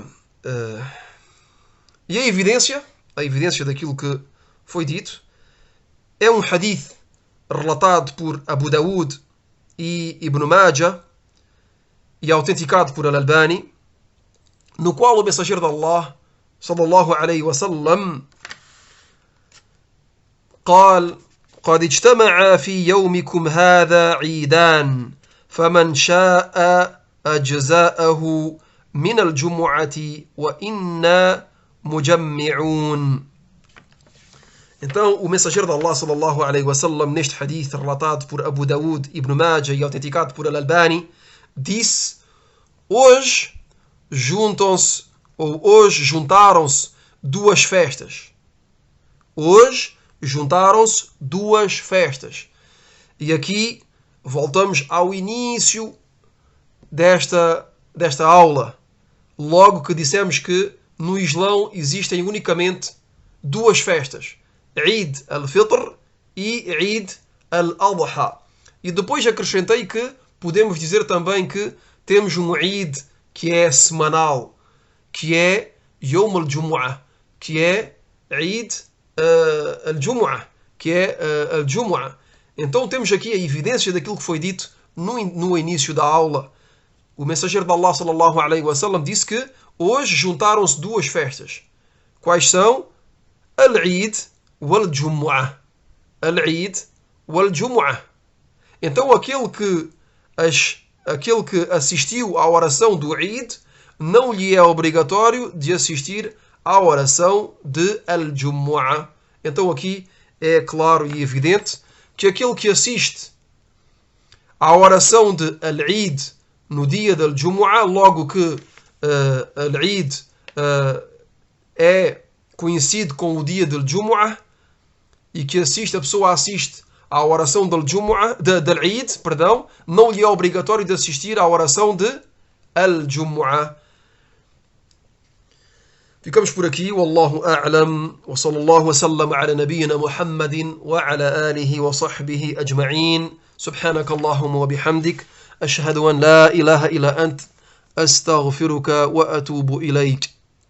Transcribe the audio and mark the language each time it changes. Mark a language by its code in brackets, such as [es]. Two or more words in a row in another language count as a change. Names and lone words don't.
[pt] E a evidência daquilo que foi dito é um hadith relatado por Abu Daud e Ibn Majah e autenticado por Al-Albani, no qual o mensageiro de Allah [ar] صلى الله عليه وسلم قال قد اجتمع في يومكم هذا عيدان فمن شاء أجزاءه من الجمعة وإنا مجمعون. [pt] Então o mensageiro de Allah [ar] صلى الله عليه وسلم, [pt] neste hadith relatado por Abu Daud, Ibn Majah e autenticado por Al-Albani, disse: hoje juntaram-se duas festas. Hoje juntaram-se duas festas. E aqui voltamos ao início desta aula, logo que dissemos que no Islão existem unicamente duas festas: Eid al-Fitr e Eid al-Adha. E depois acrescentei que podemos dizer também que temos um Eid que é semanal, que é [ar] يوم الجمعة, [pt] que é [ar] عيد الجمعة, [pt] que é al-Jumu'ah. Então temos aqui a evidência daquilo que foi dito no início da aula. O mensageiro de Allah [ar] صلى الله عليه وسلم [pt] disse que hoje juntaram-se duas festas. Quais são? [ar] العيد والجمعة. العيد والجمعة. [pt] Então aquele que assistiu à oração do Eid não lhe é obrigatório de assistir à oração de al-Jumu'ah. Então aqui é claro e evidente que aquele que assiste à oração de al-Eid no dia del Jumu'ah, logo que al-Eid é conhecido com o dia del Jumu'ah, e que a pessoa assiste à oração del Eid, não lhe é obrigatório de assistir à oração de al-Jumu'ah. Ficamos por aqui. [ar] والله أعلم. وصلى الله وسلم على نبينا محمد وعلى آله وصحبه أجمعين. سبحانك اللهم وبحمدك. أشهد أن لا إله إلا أنت. أستغفرك وأتوب إليك.